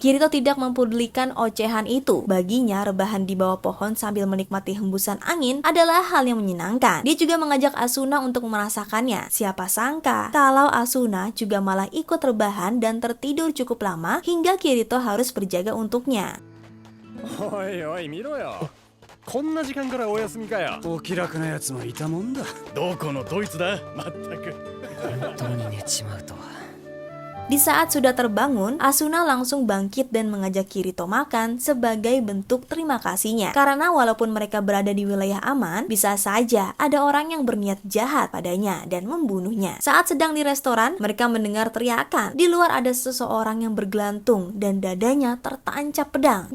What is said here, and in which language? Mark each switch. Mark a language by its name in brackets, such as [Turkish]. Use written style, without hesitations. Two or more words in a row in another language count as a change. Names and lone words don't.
[Indonesian] Kirito tidak mempedulikan ocehan itu. Baginya, rebahan di bawah pohon sambil menikmati hembusan angin adalah hal yang menyenangkan. Dia juga mengajak Asuna untuk merasakannya. Siapa sangka kalau Asuna juga malah ikut rebahan dan tertidur cukup lama hingga Kirito harus berjaga untuknya. [Japanese] おいおい見ろよ。こんな時間からお休みかよ。お気楽なやつもいたもんだ。どこのドイツだ。まったく。本当に寝ちまうとは。 [Indonesian] Di saat sudah terbangun, Asuna langsung bangkit dan mengajak Kirito makan sebagai bentuk terima kasihnya. Karena walaupun mereka berada di wilayah aman, bisa saja ada orang yang berniat jahat padanya dan membunuhnya. Saat sedang di restoran, mereka mendengar teriakan. Di luar ada seseorang yang bergelantung dan dadanya tertancap pedang.